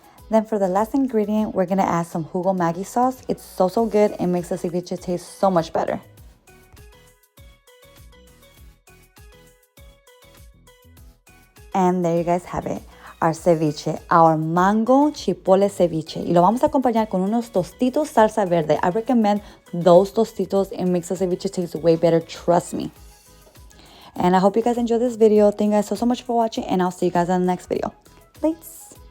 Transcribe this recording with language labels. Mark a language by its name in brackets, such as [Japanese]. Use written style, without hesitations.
[English] Then for the last ingredient, we're gonna add some jugo Maggi sauce. It's so good. It makes the ceviche taste so much better. And there you guys have it. Our ceviche, our mango chipotle ceviche. [Spanish] Y lo vamos a acompañar con unos tostitos salsa verde. [English] I recommend those tostitos. It makes the ceviche taste way better, trust me. And I hope you guys enjoyed this video. Thank you guys so much for watching, and I'll see you guys in the next video. Thanks.